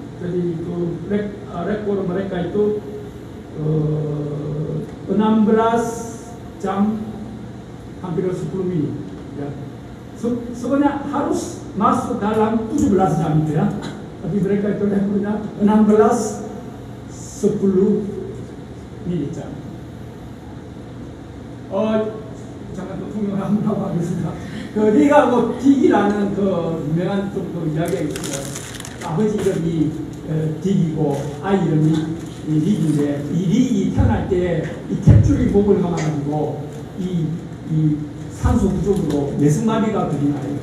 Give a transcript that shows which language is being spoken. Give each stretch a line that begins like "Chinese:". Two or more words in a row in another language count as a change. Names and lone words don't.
Indonesian: Jadi itu rekor mereka itu 16 jam hampir 10 menit. Ya. Sebenarnya harus masuk dalam 17 jam itu ya. Tapi mereka itu rekornya 16-10 menit jam.
Korean: 잠깐 또 통역을 하고 하겠습니다. 네가 뭐 딕이라는 그 유명한 좀 이야기가 있어요. 아버지 이름이 딕이고 아이 이름이 릭인데 이 릭이 태어날 때 이 탯줄이 목을 감아가지고 이 산소 부족으로 내승마비가 걸린 아이예요.